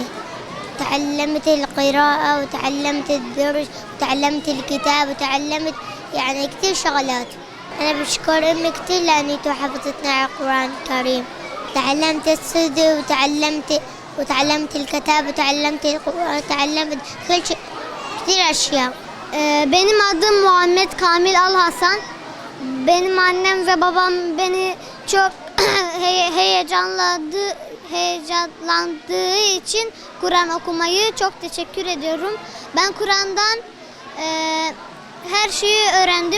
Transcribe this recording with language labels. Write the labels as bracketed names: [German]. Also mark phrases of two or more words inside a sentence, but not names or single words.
[Arabic] تعلمت القراءة وتعلمت الدرس وتعلمت الكتاب وتعلمت يعني كثير شغلات. أنا بشكر أمي كثير لأني حفظتنا القرآن الكريم. تعلمت الصدق وتعلمت الكتاب وتعلمت القرآن وتعلمت كل شيء، كثير أشياء. [Turkish] Benim adım Muhammed Kamil Alhasan. Benim annem ve babam beni çok heyecanlandığı için Kur'an okumayı çok teşekkür ediyorum. Ben Kur'an'dan her şeyi öğrendim.